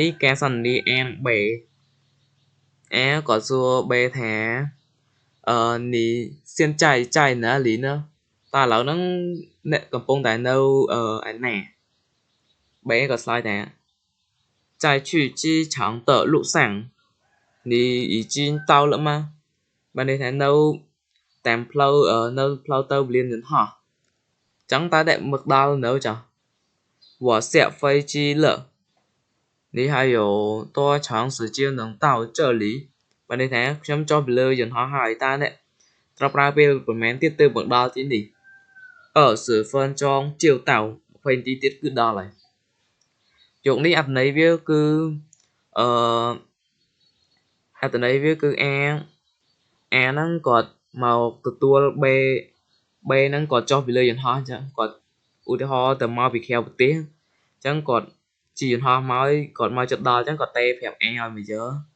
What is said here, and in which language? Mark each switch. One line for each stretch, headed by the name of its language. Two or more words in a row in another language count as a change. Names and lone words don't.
Khmer: នេះការសន្ទនាអានបេគាត់សួរបេថានេះសៀនចៃណាលីណាតើឥឡូវហ្នឹងអ្នកកំពុងតែនៅឯណាបេក៏ឆ្លើយថា
Chinese: 在去机场的路上你已经到了吗
Khmer: បានន័យថានៅតាមផ្លូវនៅផ្លូវទៅ ពលានយន្តហោះអញ្ចឹងតើអ្នកមកដល់នៅចុះ
Chinese: 我下飞机了你还有多长时间能到这里
Khmer: បានន័យថាខ្ញុំចុះពីលើយន្តហោះហើយតើអ្នកត្រូវប្រើពេលប្រហែលទៀតទើបមកដល់ទីនេះ
Chinese: 20分钟就到
Khmer: 20នាទីទៀតគឺដល់ហើយយកនេះអត្ថន័យវាគឺ អត្ថន័យវាគឺAហ្នឹងគាត់មកទទួលB ហ្នឹងគាត់ចុះពីលើយន្តហោះអញ្ចឹងគាត់ឧទាហរណ៍ទៅមកពីក្រៅប្រទេសអញ្ចឹងគាត់ជិះយន្តហោះមកគាត់មកចិត្តដល់អញ្ចឹងគាត់ទេប្រាប់Aឲ្យមកយក